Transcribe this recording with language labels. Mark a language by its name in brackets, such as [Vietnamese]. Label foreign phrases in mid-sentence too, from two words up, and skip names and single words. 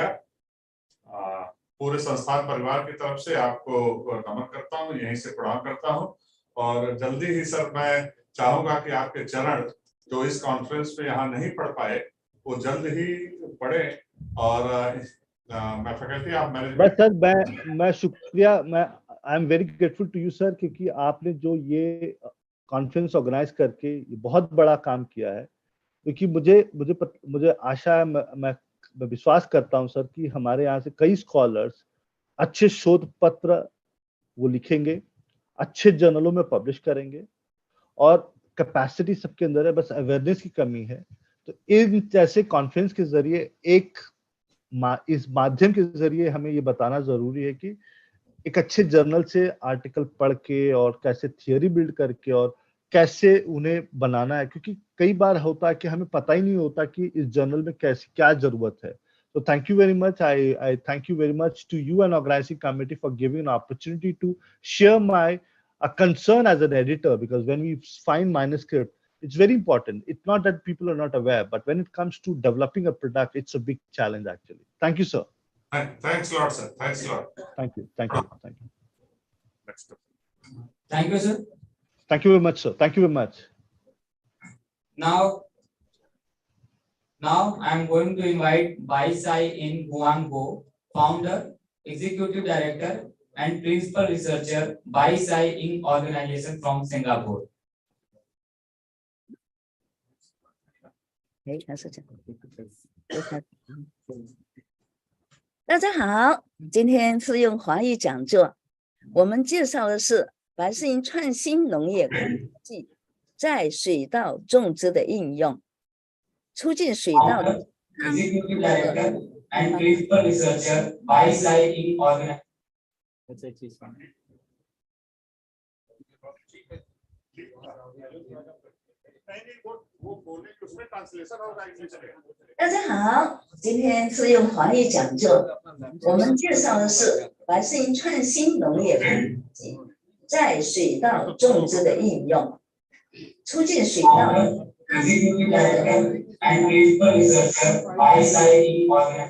[Hindi] पूरे संस्थान परिवार की तरफ से आपको नमन करता हूँ, यहीं से प्रणाम करता हूँ। और जल्दी ही सर मैं चाहूंगा कि आपके चरण जो इस कॉन्फ्रेंस में यहाँ नहीं पढ़ पाए, वो जल्द ही पढ़े और मैं [English] faculty of [Hindi] बस मैनेजमेंट सर मैं शुक्रिया मैं [English] I am very grateful to you sir [Hindi] क्योंकि आपने जो ये कॉन्फ्रेंस ऑर्गेनाइज करके ये बहुत बड़ा काम किया है क्योंकि मुझे आशा है मैं विश्वास करता हूं सर कि हमारे यहाँ से कई स्कॉलर्स अच्छे शोध पत्र वो लिखेंगे, अच्छे जर्नलों में पब्लिश करेंगे और कैपेसिटी सबके अंदर है, बस अवेयरनेस की कमी है। तो इन जैसे कॉन्फ्रेंस के जरिए इस माध्यम के जरिए हमें ये बताना जरूरी है कि एक अच्छे जर्नल से आर्टिकल पढ़ के और कैसे [English] theory build [Hindi] करके और कैसे उन्हें बनाना है, क्योंकि कई बार होता है कि हमें पता ही नहीं होता कि इस जर्नल में कैसे क्या जरूरत है। [English] So thank you very much. I thank you very much to you and organizing committee for giving an opportunity to share my concern as an editor, because when we find manuscript, it's very important. It's not that people are not aware, but when it comes to developing a product, it's a big challenge actually. Thank you, sir. Thanks a lot, sir. Thanks a lot. Thank you. Thank you. Thank you. Next. Thank you, sir. Thank you very much, sir. Thank you very much. Now I'm going to invite Bai Sai In Guang Go, founder, executive director, and principal researcher, Bai Sai In Organization from Singapore. [Chinese] 哎，还是这样。大家好，今天是用华语讲座，我们介绍的是白世银创新农业科技在水稻种植的应用，促进水稻的 [English] Executive director and principal researcher, Bai Sai In Organization. [Hindi] वो बोलने की उसमें ट्रांसलेशन होगा इंग्लिश में [Chinese] 大家好，今天是用华语讲座，我们介绍的是白世银创新农业科技在水稻种植的应用，促进水稻的 [English] Executive director and principal researcher, Bai Sai In Organization.